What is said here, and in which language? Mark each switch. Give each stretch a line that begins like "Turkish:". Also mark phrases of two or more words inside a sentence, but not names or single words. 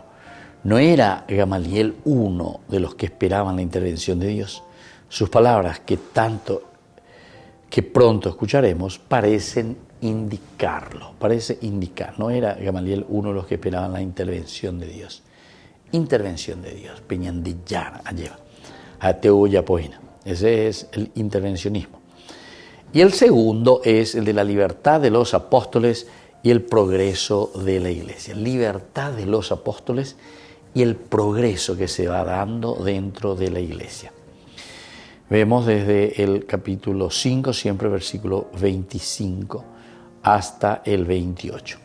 Spanish: No era Gamaliel uno de los que esperaban la intervención de Dios. Sus palabras, que pronto escucharemos, parecen indicarlo. No era Gamaliel uno de los que esperaban la intervención de Dios. Intervención de Dios. Peñandillara, alleva. Ateuya poina. Ese es el intervencionismo. Y el segundo es el de la libertad de los apóstoles y el progreso de la iglesia. Libertad de los apóstoles y el progreso que se va dando dentro de la iglesia. Vemos desde el capítulo 5, siempre versículo 25 hasta el 28.